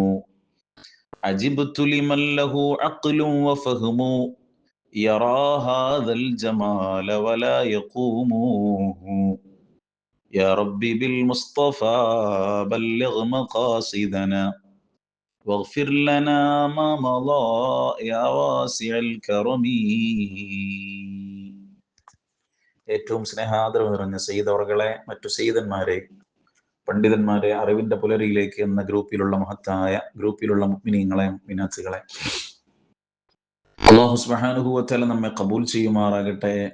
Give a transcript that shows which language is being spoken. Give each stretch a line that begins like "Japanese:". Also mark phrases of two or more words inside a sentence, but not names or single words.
Arabic: عجبت لمن له عقل وفهم يرى هذا الجمال ولا يقوم. يا ربي بالمصطفى بلغ مقاصدنا واغفر لنا ما مضى يا واسع الكرم.
Malayalam: ഏറ്റവും സ്നേഹാദരവ് നിറഞ്ഞ സയ്യിദ് അവർകളെ, മറ്റു സയ്യിദന്മാരെ, പണ്ഡിതന്മാരെ, അറിവിന്റെ പുലരിയിലേക്ക് എന്ന ഗ്രൂപ്പിലുള്ള മുഅ്മിനീങ്ങളെ, മുഅ്മിനാത്തുകളെ,
Arabic: الله سبحانه وتعالى
Malayalam: നമ്മെ ഖബൂൽ ചെയ്യുമാറാകട്ടെ.